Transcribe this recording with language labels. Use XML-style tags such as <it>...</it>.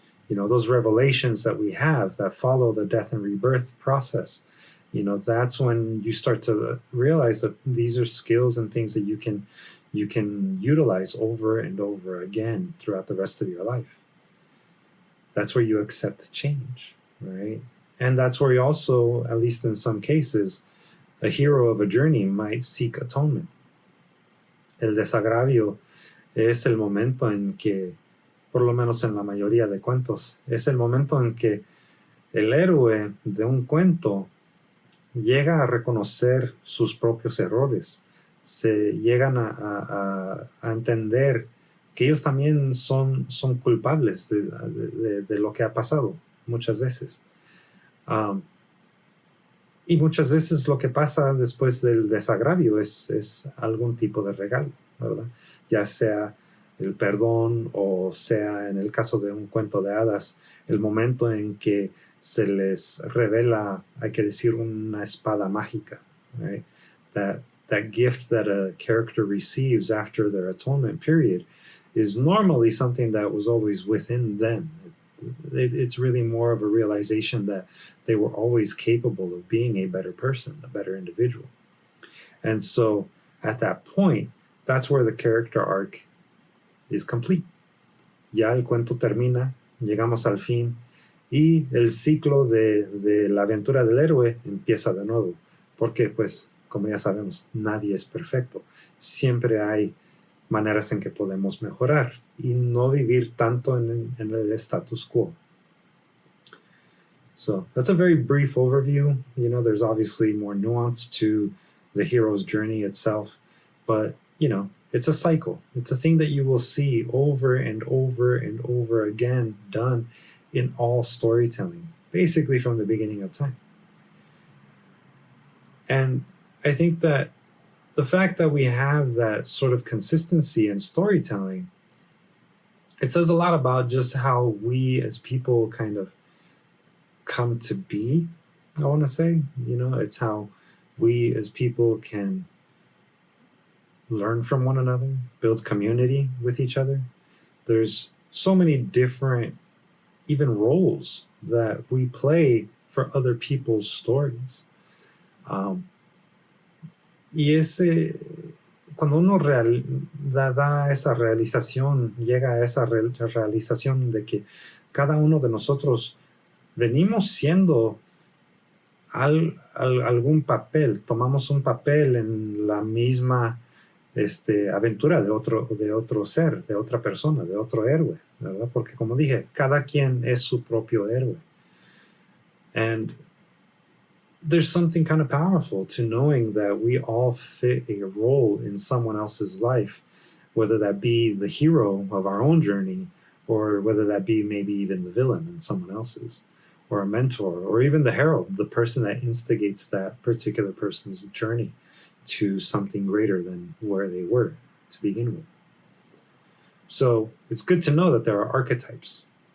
<en>Those revelations that we have that follow the death and rebirth process, that's when you start to realize that these are skills and things that you can utilize over and over again throughout the rest of your life. That's where you accept change, right? And that's where you also, at least in some cases, a hero of a journey might seek atonement.</en> <es>El desagravio es el momento en que, por lo menos en la mayoría de cuentos, es el momento en que el héroe de un cuento llega a reconocer sus propios errores, se llegan a entender que ellos también son culpables de lo que ha pasado muchas veces. Y muchas veces lo que pasa después del desagravio es algún tipo de regalo, ¿verdad? Ya sea el perdón, o sea, en el caso de un cuento de hadas, el momento en que se les revela, hay que decir, una espada mágica,</es> <en>right? That gift that a character receives after their atonement period is normally something that was always within them. It's really more of a realization that they were always capable of being a better person, a better individual. And so at that point, that's where the character arc is complete.</en> <es>Ya el cuento termina, llegamos al fin, y el ciclo de la aventura del héroe empieza de nuevo. Porque, pues, como ya sabemos, nadie es perfecto. Siempre hay maneras en que podemos mejorar y no vivir tanto en el status quo.</es> <en>So that's a very brief overview. There's obviously more nuance to the hero's journey itself, but, it's a cycle. It's a thing that you will see over and over and over again done in all storytelling, basically from the beginning of time. And I think that the fact that we have that sort of consistency in storytelling, it says a lot about just how we as people kind of come to be, I want to say. It's how we as people can learn from one another, build community with each other. There's so many different even roles that we play for other people's stories.</en> <es>Y cuando uno da esa realización, llega a esa realización de que cada uno de nosotros venimos siendo algún papel, tomamos un papel en la misma aventura de otro ser, de otra persona, de otro héroe, ¿verdad? Porque, como dije, cada quien es su propio héroe.</es> <en>And there's something kind of powerful to knowing that we all fit a role in someone else's life, whether that be the hero of our own journey, or whether that be maybe even the villain in someone else's, or a mentor, or even the herald, the person that instigates that particular person's journey to something greater than where they were to begin with. So it's good to know that there are archetypes.</en>